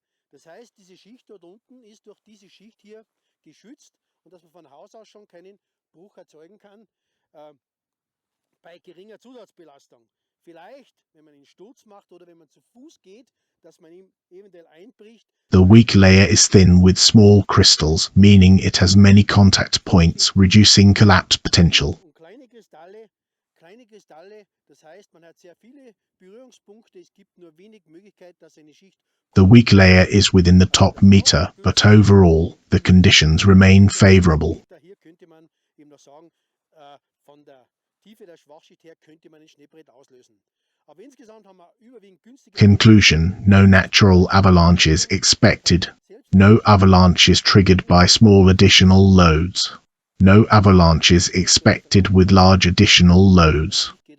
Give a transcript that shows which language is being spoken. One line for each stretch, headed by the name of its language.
German: Das heißt, diese Schicht dort unten ist durch diese Schicht hier geschützt und dass man von Haus aus schon keinen Bruch erzeugen kann bei geringer Zusatzbelastung. Vielleicht, wenn man einen Sturz macht oder wenn man zu Fuß geht, dass man ihm eventuell einbricht.
English: The weak layer is thin with small crystals, meaning it has many contact points, reducing collapse potential.
German: Kleine Kristalle, das heißt, man hat sehr viele Berührungspunkte, es gibt nur wenig Möglichkeit, dass eine Schicht.
English: The weak layer is within the top meter, but overall, the conditions remain favorable.
German: Hier könnte man eben noch sagen, von der Tiefe der Schwachschicht her könnte man ein Schneebrett auslösen. Aber insgesamt haben wir überwiegend günstige.
English: Conclusion: no natural avalanches expected. No avalanches triggered by small additional loads. No avalanches expected with large additional loads.